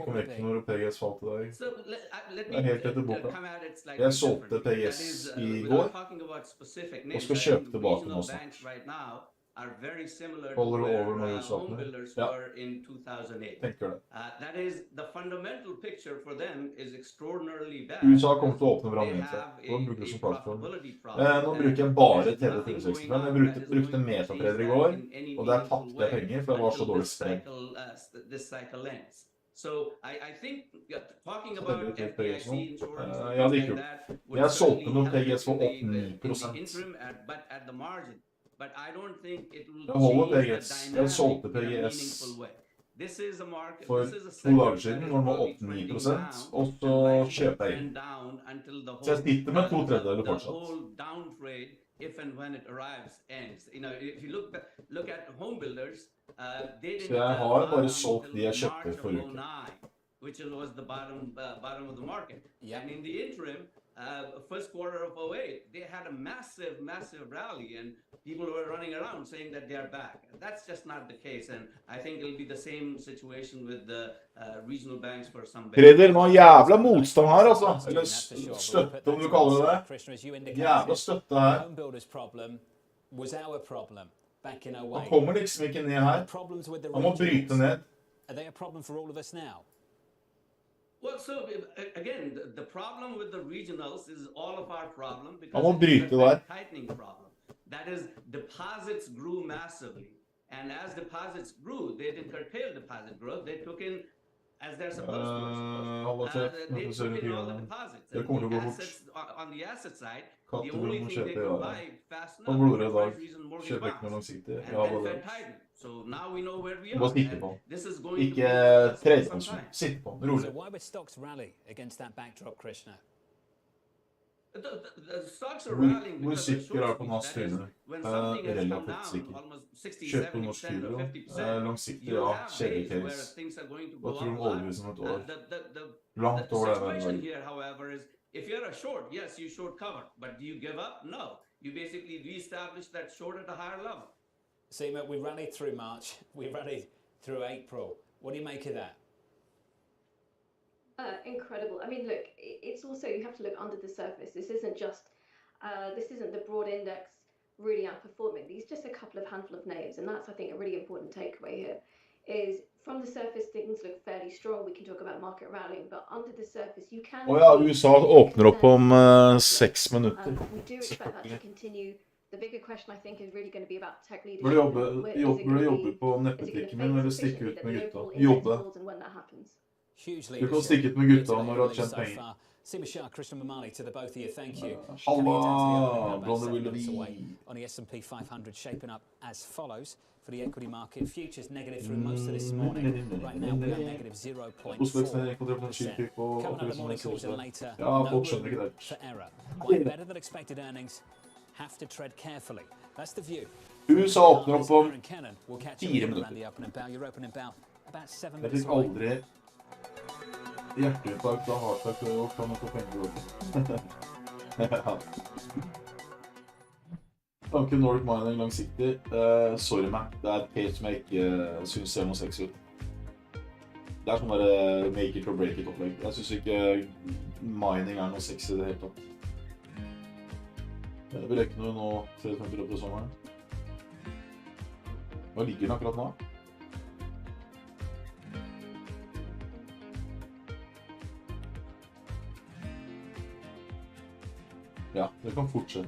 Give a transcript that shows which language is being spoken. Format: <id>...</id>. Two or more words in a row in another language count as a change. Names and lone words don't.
<en>What</en> <no>om</no> <en>would</en> <no>ikke</no> <en>it</en> <no>når PGS falt i dag.</no> <en>So let</en> <no>Det er helt etter</no> <en>me</en> <no>boka.</no> <en>come at it slightly</en> <no>Jeg solgte</no> <en>differently. That</en> <no>PGS</no> <en>is,</en> <no>i</no> <en>without</en> <no>går,</no> <en>talking about specific</en> <no>og</no> <en>names,</en> <no>skal</no> <en>I</en> <no>kjøpe</no> <en>think</en> <no>tilbake</no> <en>regional</en> <no>nå snart.</no> <en>banks right now are very similar to</en> <no>Holder du over når</no> <en>where</en> <no>du</no> <en>home</en> <no>åpner?</no> <en>builders</en> <no>Ja,</no> <en>were in 2008.</en> <no>tenker det.</no> <en>That is, the fundamental picture for them is extraordinarily bad.</en> <no>USA kommer til å åpne brannmøte, og da bruker du som plattform. Nå bruker jeg bare TV365. Jeg brukte metatrader i går, og der tapte jeg penger, for det var så dårlig spread.</no> <en>This cycle ends. So I think talking about FDIC insurance,</en> <no>Ja, det gikk jo. Jeg solgte noen PGS for opp 9%.</no> <en>but at the margin. But I don't think it will</en> <no>Jeg holder</no> <en>change</en> <no>PGS.</no> <en>the</en> <no>Jeg solgte</no> <en>dynamic in a</en> <no>PGS</no> <en>meaningful way. This is a market,</en> <no>for</no> <en>this is a</en> <no>2</no> <en>sector</en> <no>dager</no> <en>that</en> <no>siden,</no> <en>is</en> <no>når den var</no> <en>probably</en> <no>opp</no> <en>trending</en> <no>9%,</no> <en>down,</en> <no>og så</no> <en>and likely</en> <no>kjøper jeg</no> <en>trend</en> <no>inn.</no> <en>down until the</en> <no>Så jeg sitter med 2/3</no> <en>the</en> <no>fortsatt.</no> <en>whole down trade, if and when it arrives, ends. You know, if you look at home builders, they didn't</en> <no>Så jeg har bare solgt de jeg kjøpte</no> <en>March of</en> <no>forrige uke.</no> <en>09, which was the bottom of the market. And in the interim, first quarter of 08, they had a massive rally, and people were running around saying that they are back. That's just not the case, and I think it'll be the same situation with the regional banks for some banks.</en> <no>Trader, nå jævla motstand her, altså. Eller støtte, om du kaller det det. Jævla støtte her.</no> <en>Home builders problem was our problem back in 08.</en> <no>Han kommer liksom ikke ned her. Han må bryte ned.</no> <en>Are they a problem for all of us now? Well, so again, the problem with the regionals is all of our problem because</en> <no>Han må bryte</no> <en>it's a</en> <no>der.</no> <en>tightening problem. That is, deposits grew massively, and as deposits grew, they didn't curtail deposit growth. They took in, as they're supposed to. They took in all the deposits.</en> <no>Det kommer til å gå fort.</no> <en>Assets, on the asset side, the</en> <no>Katteblod</no> <en>only</en> <no>må</no> <en>thing they</en> <no>kjøpe,</no> <en>could</en> <no>ja.</no> <en>buy fast</en> <no>Nå</no> <en>enough</en> <no>bloder det i</no> <en>was</en> <no>dag.</no> <en>reason mortgage</en> <no>Kjøper ikke noe</no> <en>bonds.</en> <no>langsiktig.</no> <en>And</en> <no>Ja,</no> <en>then</en> <no>bare</no> <en>Fed</en> <no>det.</no> <en>tightened. So now we know where we</en> <no>Du bare</no> <en>are.</en> <no>sitter på.</no> <en>And this is going to</en> <no>Ikke</no> <en>be</en> <no>trade</no> <en>some</en> <no>på sånn.</no> <en>time.</en> <no>Sitt på,</no> <en>So</en> <no>rolig.</no> <en>why would stocks rally against that backdrop, Krishna? The stocks are rallying</en> <no>Hvor</no> <en>because of</en> <no>sikker er</no> <en>short</en> <no>på</no> <en>squeeze.</en> <no>norsk</no> <en>That is,</en> <no>tryne?</no> <en>when something has come</en> <no>Relativt</no> <en>down</en> <no>sikker.</no> <en>almost 60,</en> <no>Kjøp på norsk</no> <en>70% or</en> <no>hydro.</no> <en>50%,</en> <no>Langsiktig,</no> <en>you</en> <no>ja.</no> <en>have</en> <no>Kjedelig</no> <en>days where</en> <no>case.</no> <en>things are going to</en> <no>Hva</no> <en>go</en> <no>tror du</no> <en>up</en> <no>om</no> <en>a lot.</en> <no>oljeprisen om et år?</no> <en>The</en> <no>Langt over det</no> <en>situation</en> <no>der.</no> <en>here, however, is if you're a short, yes, you short cover, but do you give up? No. You basically reestablish that short at a higher level. Seema, we rallied through March, we rallied through April. What do you make of that? Incredible. I mean, look, it's also, you have to look under the surface. This isn't just, this isn't the broad index really outperforming. These just a couple of handful of names, and that's, I think, a really important takeaway here. Is from the surface things look fairly strong. We can talk about market rallying, but under the surface you can.</en> <no>Ja, USA åpner opp om 6 minutter.</no> <en>We do expect that to continue. The bigger question I think is really going to be about tech leadership.</en> <no>Burde jobbe på nettbutikken min, eller stikke ut med gutta? Jobbe.</no> <en>Hugely.</en> <no>Du kan stikke ut med gutta når du har tjent penger.</no> <en>Seema Shah, Krishna Mamali, to the both of you, thank you. Halla, Blonder Willoughby. On the S&P 500 shaping up as follows. For the equity market, futures negative through most of this morning. Right now we are negative 0.4%. Coming up the morning calls and later, no room for error. Why better than expected earnings have to tread carefully. That's the view.</en> <no>USA åpner opp om 4 minutter. Jeg fikk aldri hjerteinfarkt og hardtakt og kan få penger. Tanken Nordic Mining langsiktig. Sorry meg, det er et case som jeg ikke synes ser noe sexy ut. Det er sånn der</no> <en>make it or break it</en> <no>opplegg. Jeg synes ikke mining er noe sexy i det hele tatt. Vi rekker noe nå 350 på sommeren. Hva ligger den akkurat nå? Ja, det kan fortsette.</no>